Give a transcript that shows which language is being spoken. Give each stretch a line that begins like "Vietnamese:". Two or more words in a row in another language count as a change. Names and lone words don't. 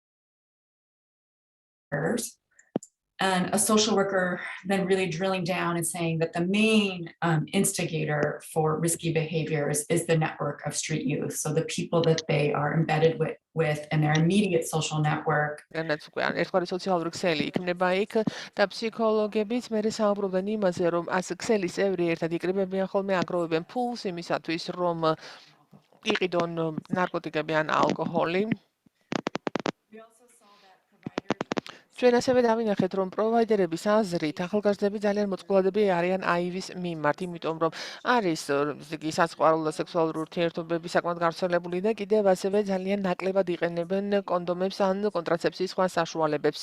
English: And a social worker then really drilling down and saying that the main instigator for risky behaviors is the network of street youth. So the people that they are embedded with in their immediate social network.
Georgian: ერთგვარი სოციალური ქსელი იქნება იქ და ფსიქოლოგებიც მე საუბრობენ იმაზე, რომ as ქსელის წევრი ერთად იკრიბებიან ხოლმე, აგროვებენ ფულს იმისათვის, რომ იყიდონ ნარკოტიკები ან ალკოჰოლი. ჩვენ ასევე დავინახეთ, რომ პროვაიდერების აზრით ახალგაზრდები ძალიან მოწყვლადები არიან აივის მიმართ, იმიტომ რომ არის საწყაროა სექსუალური ურთიერთობები საკმაოდ გავრცელებული და კიდევ ასევე ძალიან ნაკლებად იყენებენ კონდომებს ან კონტრაცეფციის სხვა საშუალებებს.